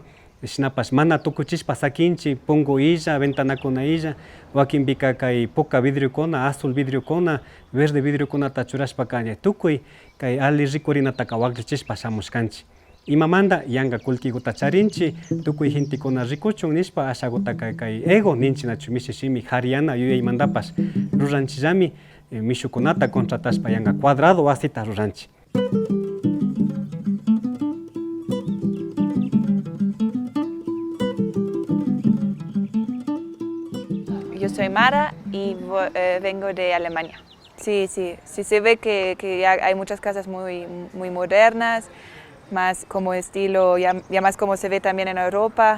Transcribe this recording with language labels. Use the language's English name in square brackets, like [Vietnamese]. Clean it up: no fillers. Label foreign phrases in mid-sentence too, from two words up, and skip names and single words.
[Quechua] Shinapash mana tukuchishpa sakinchik pungu illa, ventanakuna illa, wakinpika kay puka vidriokuna, azul vidriokuna, verde vidriokunata churashpaka tukuy kay ali rikurinataka waklichishpa shamushkanchik. Imamanta yanka kullkikuta charinchik, tukuy gentikuna rikuchun nishpa ashakutaka kay ego ninchinachu mishi shimi hariana yuyaymantapash ruranchillami mishukunata contratashpa yanka cuadrado wasita ruranchik. [Spanish] Yo soy Mara y vengo de Alemania. Sí, se ve que ya hay muchas casas muy modernas, más como estilo, ya más como se ve también en Europa.